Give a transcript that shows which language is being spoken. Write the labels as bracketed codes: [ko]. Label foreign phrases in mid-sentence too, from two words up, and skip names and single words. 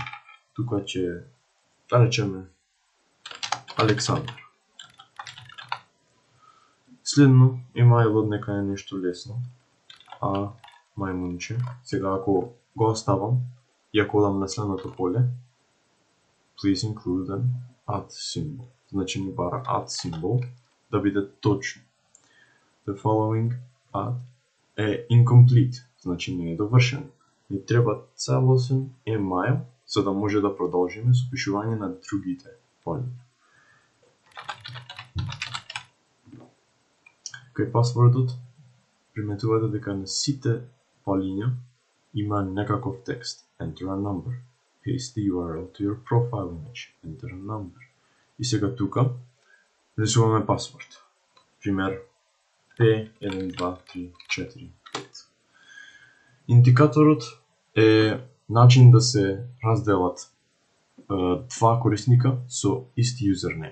[mk] Тука ќе да речеме Александар. Следно емајлот нека е нешто лесно. Мајмунче. Сега ако го оставам и ако одам на следното поле, [en] please include an add symbol. [mk] Значи ни бара [en] add symbol [mk] да биде точно. [en] The following add е incomplete, [mk] значи не е довршен. Ни треба целосен email за да може да продолжиме со пишување на другите полња. Кај пасвордот приметувате дека на сите полиња има некаков текст. [en] Enter a number. Paste the URL to your profile image. Enter a number. [mk] И сега тука рисуваме пасворд. Пример P1234. Индикаторот е начин да се разделат два корисника со ист юзернейм.